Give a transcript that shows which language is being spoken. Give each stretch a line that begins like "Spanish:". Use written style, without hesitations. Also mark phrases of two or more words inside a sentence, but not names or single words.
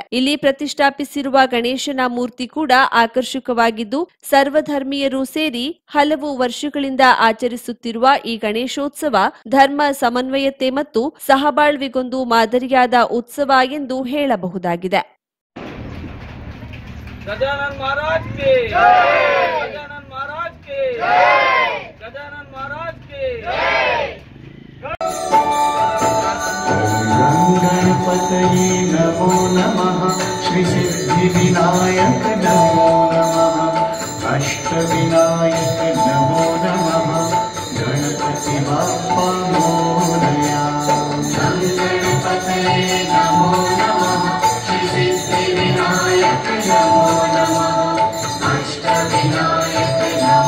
Kannada: ಇಲ್ಲಿ ಪ್ರತಿಷ್ಠಾಪಿಸಿರುವ ಗಣೇಶನ ಮೂರ್ತಿ ಕೂಡ ಆಕರ್ಷಕವಾಗಿದ್ದು, ಸರ್ವಧರ್ಮೀಯರು ಸೇರಿ ಹಲವು ವರ್ಷಗಳಿಂದ ಆಚರಿಸುತ್ತಿರುವ ಈ ಗಣೇಶೋತ್ಸವ ಧರ್ಮ ಸಮನ್ವಯತೆ ಮತ್ತು ಸಹಬಾಳ್ವೆಗೊಂದು ಮಾದರಿಯಾದ ಉತ್ಸವ ಎಂದು ಹೇಳಬಹುದಾಗಿದೆ.
Hindi: गजानन महाराज के जय, गजानन महाराज के जय, गजानन महाराज के जय।
Sanskrit: गणपतये नमो नमः, श्री सिद्धि विनायक नमो नमः, अष्टविनायक नमो नमः,
Marathi: गणपति बाप्पा मोरया।
Sanskrit: गणपतये नमो नमः, श्री सिद्धि विनायक नमो नमः, अष्टविनायक नमो।